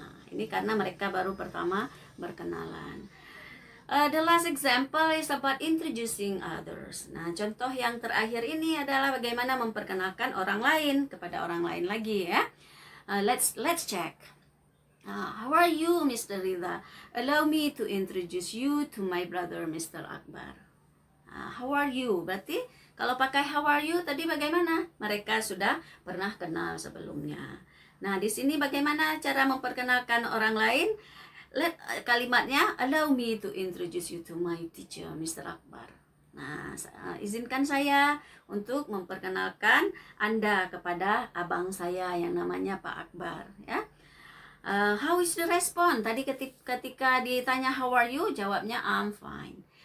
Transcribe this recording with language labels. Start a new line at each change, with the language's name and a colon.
Indonesian: Ini karena mereka baru pertama berkenalan.
English: The last example is about introducing others.
Indonesian: Nah, contoh yang terakhir ini adalah bagaimana memperkenalkan orang lain kepada orang lain lagi, ya.
English: Let's check. How are you, Mr. Ridha? Allow me to introduce you to my brother, Mr.
Indonesian: Akbar.
English: How are you?
Indonesian: Berarti kalau pakai
English: how are you
Indonesian: tadi bagaimana? Mereka sudah pernah kenal sebelumnya. Nah, di sini bagaimana cara memperkenalkan orang lain?
English: Kalimatnya, allow me to introduce you to my teacher, Mr.
Indonesian: Akbar. Nah, izinkan saya untuk memperkenalkan Anda kepada abang saya yang namanya Pak Akbar, ya.
English: How is the response?
Indonesian: Tadi ketika ditanya
English: how are you,
Indonesian: jawabnya
English: I'm fine.